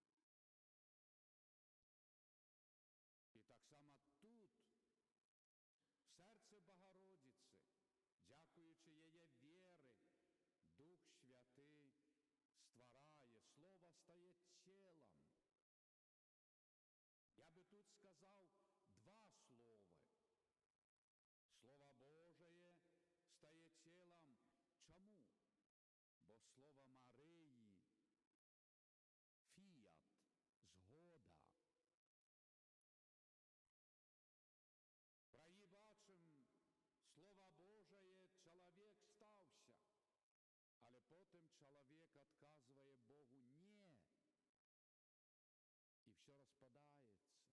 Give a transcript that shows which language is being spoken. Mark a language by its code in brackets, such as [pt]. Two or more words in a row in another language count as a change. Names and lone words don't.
[be] І таксама тут, в сэрцы Багародзіцы, дзякуючы яе веры, Дух Святы стварае, Слова стае целом. Я бы тут сказаў два словы. [ru] Слово Божие [be] стае целом. Чаму? Бо слово Марыі — фіят, згода. Праі бачым, [ru] Слово Божие, [be] чалавек стаўся, але потым чалавек адказвае Богу «не», і ўсё распадаецца.